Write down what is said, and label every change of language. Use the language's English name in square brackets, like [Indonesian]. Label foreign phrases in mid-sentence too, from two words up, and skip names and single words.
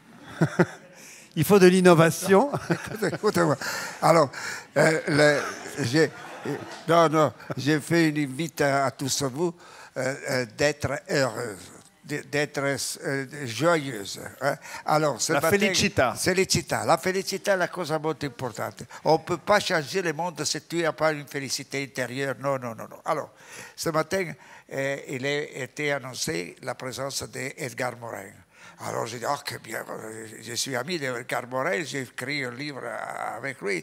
[French] Il faut de l'innovation. Écoutez-moi. Alors, j'ai fait une invite à tous vous d'être heureuse, d'être joyeuse. Hein. Alors, [Italian] la felicità. La felicità è la cosa molto importante. [French] On ne peut pas changer le monde si tu n'as pas une félicité intérieure. Non. Alors, ce matin, il a été annoncé la présence d'Edgar Morin. Alors j'ai dit, oh que bien, je suis ami d'Edgar Morin, j'ai écrit un livre avec lui.